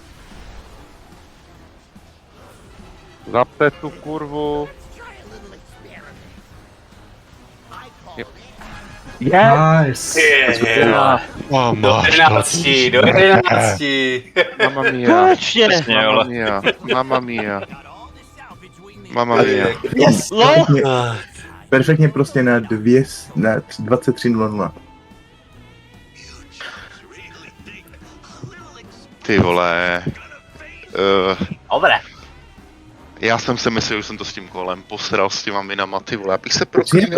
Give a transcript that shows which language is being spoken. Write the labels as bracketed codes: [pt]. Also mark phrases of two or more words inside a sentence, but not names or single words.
[cs] Zapte tu kurvu. Nice. Do 11, do 11. [it] Mamma mia. [cs] Konečně! [it] Mamma mia. Mamma mia. Mamma mia. [cs] Yes, Perfektně, perfektně prostě na 23:00. Ty vole. Dobré. Já jsem si myslel, že jsem to s tím kolem posral s těma minama, ty vole, abych se